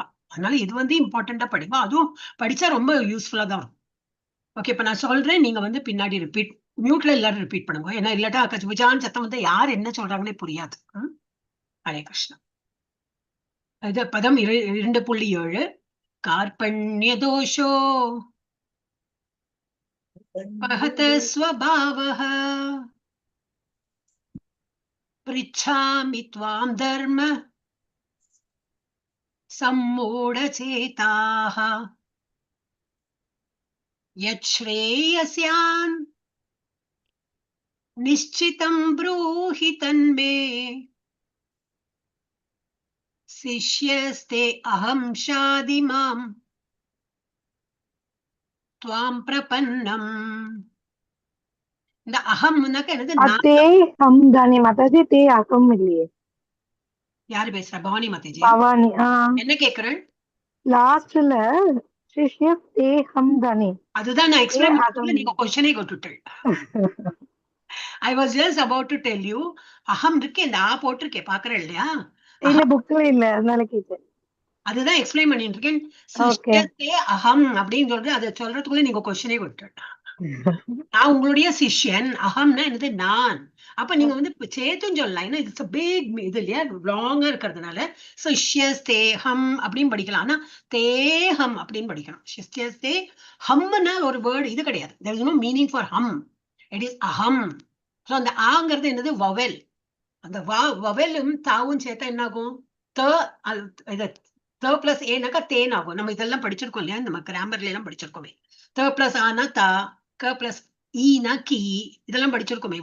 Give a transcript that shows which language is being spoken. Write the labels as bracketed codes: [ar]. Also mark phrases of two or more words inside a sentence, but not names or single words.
[ta] அதனால இது வந்து இம்பார்ட்டண்டா படிப்பா. அதுவும் படிச்சா ரொம்ப யூஸ்ஃபுல்லா தான் இருக்கும். ஓகே, இப்ப நான் சொல்றேன், நீங்க வந்து பின்னாடி ரிப்பீட் மியூட்ல எல்லாரும் ரிப்பீட் பண்ணுங்க. ஏன்னா இல்லாட்டா கஜ்புஜான்னு சத்தம் வந்து யார் என்ன சொல்றாங்கன்னே புரியாது. ஹரே கிருஷ்ணா. இது பதம் 2.7. [sa] कार्पण्य दोषो महत स्वभावः पृच्छामि त्वां धर्म सम्मूढचेताः यच्छ्रेयस्यान् निश्चितं ब्रूहि तन्मे शिष्यस्ते अहं शाधिमां त्वां प्रपन्नम्. [ta] இந்த அகம்னாக்க என்னது? அதே ஹம் தானே மாதாஜி, [sa] ते अहम् [ta] இல்லையே. யாரு பேசுறா? பவானி மாதாஜி. பவானி. என்ன கேக்குறேன்? லாஸ்ட்ல [sa] शिष्य ते हम् [ta] தானே. அதுதான் நான் எக்ஸ்பிளைன் பண்ணல, நீங்க क्वेश्चनே கேட்டுட்டீங்க. [en] I was just about to tell you, [ta] அகம் இருக்கு, இந்த ஆ போட்டிருக்கேன் பாக்குறேன் இல்லையா? இல்ல புக்ல இல்ல, அதனால கேட்டேன். அதுதான் எக்ஸ்பிளைன் பண்ணிட்டு இருக்கேன். சிஷ்யத்தே அகம் அப்படின்னு சொல்றது, அதை சொல்றதுக்குள்ள நீங்க கொஸ்டினே விட்டுட்டேன். நான் உங்களுடைய சிஷ்யன், அகம்னா என்னது? நான். அப்ப நீங்க வந்து சேர்த்துன்னு சொல்லலாம். ஏன்னா [en] it's big [ta] இது இல்லையா, லாங்கா இருக்கிறதுனால சிஷ்யஸ்தேஹம் அப்படின்னு படிக்கலாம். ஆனா தேஹம் அப்படின்னு படிக்கணும். சிஷ்யஸ்தே ஹம்னா ஒரு வேர்டு இது கிடையாது. [en] there is no meaning for hum. it is [ta] அகம். ஸோ அந்த ஆங்கிறது என்னது? வவெல். அந்த வவெலும் தாவும் சேர்த்தா என்ன ஆகும்? த இது த பிளஸ் ஏனாக்கா தேன் ஆகும். நம்ம இதெல்லாம் படிச்சிருக்கோம் இல்லையா, நம்ம கிராமர்ல எல்லாம் படிச்சிருக்கோமே. த பிளஸ் ஆனா தா, க பிளஸ் ஈனா கி, இதெல்லாம் படிச்சிருக்கோமே.